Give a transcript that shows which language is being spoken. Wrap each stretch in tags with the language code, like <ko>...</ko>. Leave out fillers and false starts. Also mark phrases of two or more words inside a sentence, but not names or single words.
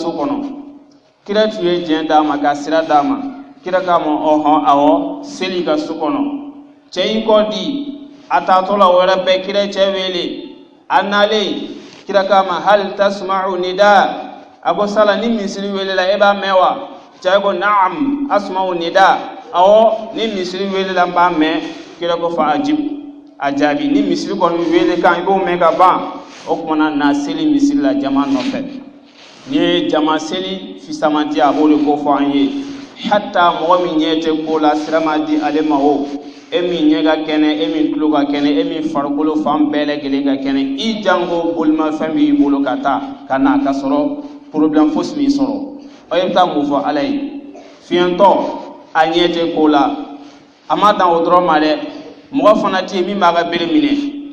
<bm>so kɔnɔ kira tun ye diɲɛ d'a ma ka sira d'a ma kira k'a ma ɔhɔn awɔ seli ka so kɔnɔ cɛ yi kɔ di a taatɔ la o yɛrɛ bɛɛ kira cɛ wele a nalen kira k'a ma</bm> <ar>هل تسمع نداء</ar> <bm>a ko sala ni misiri wele la e b'a mɛn wa cɛ ko</bm> <ar>نعم أسمع نداء</ar> <bm>awɔ ni misiri wele la n b'a mɛn kira ko</bm> <ar>فأجب</ar> <bm>a jaabi ni misiri kɔni wele kan i b'o mɛn ka ban o kumana na seli misiri la jama nɔfɛ ni ye jama seli fisamanti a b'o de ko fɔ an ye hatta mɔgɔ min ɲɛ tɛ ko la sira ma di ale ma o e min ɲɛ ka kɛnɛ e min tulo ka kɛnɛ e min farikolo fan bɛɛ lajɛlen ka kɛnɛ i jango bolimafɛn b'i bolo ka taa ka na ka sɔrɔ problème fosi m'i sɔrɔ o ye bɛ taa mun fɔ ala ye fiɲɛtɔ a ɲɛ tɛ ko la a ma dan o dɔrɔn ma dɛ mɔgɔ fana tɛ yen min b'a ka bere minɛ</bm>